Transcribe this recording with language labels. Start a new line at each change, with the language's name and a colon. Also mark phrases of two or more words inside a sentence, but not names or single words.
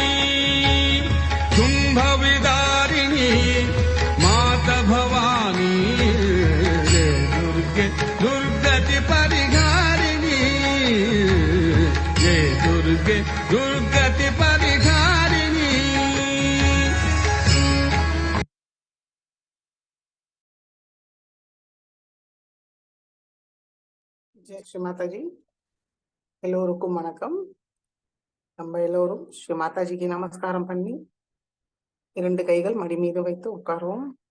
Hindi: शुंभ विदारिणी माता भवानी जय दुर्गे दुर्गति परिहारिणी जय दुर्गे दुर्गति परिहारिणी
Tamil: ஜெய் ஸ்ரீ மாதாஜி. எல்லோருக்கும் வணக்கம். நம்ம எல்லோரும் ஸ்ரீ மாதாஜிக்கு நமஸ்காரம் பண்ணி 2 கைகள் மடி மீது வைத்து உட்காருவோம்.